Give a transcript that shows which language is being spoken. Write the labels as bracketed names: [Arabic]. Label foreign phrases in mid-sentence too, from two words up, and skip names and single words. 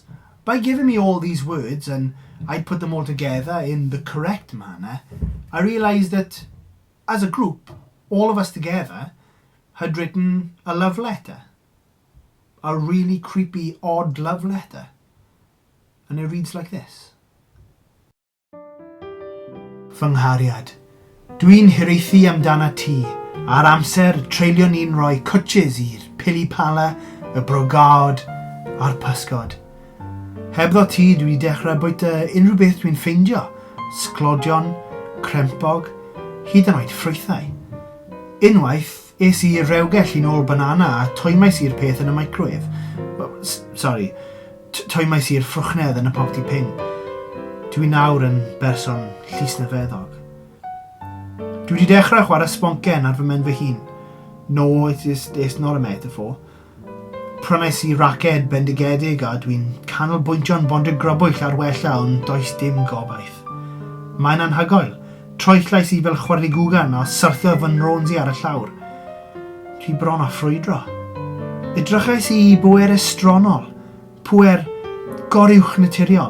[English] By giving me all these words and I'd put them all together in the correct manner, I realised that as a group, all of us together had written a love letter. A really creepy, odd love letter. And it reads like this. [Welsh] Fy nghariad, dwi'n hiraethu amdana ti, a'r amser treulio ni'n rhoi cwtches i'r pilipala, y brogad, a'r pysgod. Hebddo ti dwi wedi dechrau bwyta unrhyw beth dwi'n ffeindio, sglodion, crempog, hyd yn oed ffrwythau. Unwaith, es i rhewgell i nôl banana a twymais i'r peth yn y microwave. Toymais i'r ffrwchnedd yn y popty ping. Dwi nawr yn berson llysnefeddog. Dwi wedi dechrau chwarae sboncen ar fy men fy hun. [English] No, it's not a metaphor. [Welsh] Prynais I raced bendigedig a dwi'n canolbwyntio'n bondig grybwyll ar wella ond does dim gobaith. Mae'n anhygoel. Troellais I fel chwaraegwgan a syrthio fy nrons I ar y llawr. Dwi bron a ffrwydro. Edrychais I bwer estronol, pwer goruwch naturiol.